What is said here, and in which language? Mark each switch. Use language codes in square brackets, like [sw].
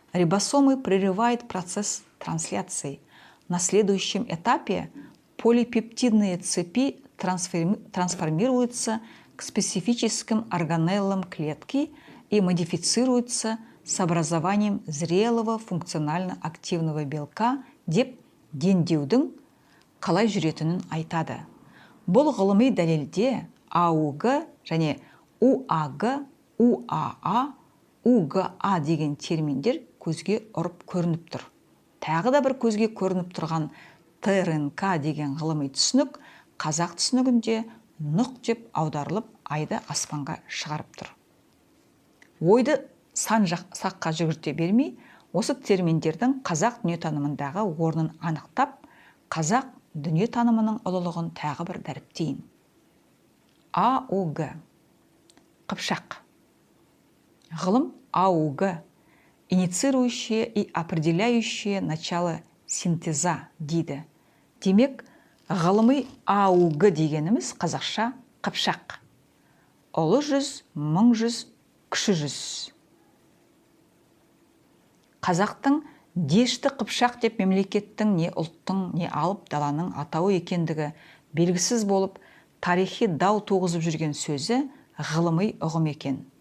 [ru] рибосомы прерывает процесс трансляции. На следующем этапе полипептидные цепи трансформируются к специфическим органеллам клетки и модифицируются с образованием зрелого функционально активного белка [kk] деп дендеудің қалай жүретінін айтады. Бұл ғылыми дәлелде АУГ және УАГ, УАА, УГА деген терминдер көзге ұрып көрініп тұр. Тағы да бір көзге көрініп тұрған ТРНК деген ғылыми түсінік қазақ түсінігінде нұқ деп аударылып айды аспанға шығарып тұр. Ойды сан саққа жүгірте бермей, осы терминдердің қазақ дүниетанымындағы орнын анықтап, қазақ дүниетанымының ұлылығын тағы бір дәріптейін. АУГ қыпшақ. Ғылым [ru] АУГ инициирующее и определяющее начало синтеза [kk] дейді. Демек, ғылыми АУГ дегеніміз қазақша қыпшақ. Ұлы жүз, мың жүз, кіші жүз. Қазақтың дешті қыпшақ деп мемлекеттің не ұлттың, не алып даланың атауы екендігі белгісіз болып, тарихи дау туғызып жүрген сөзі ғылыми ұғым екен.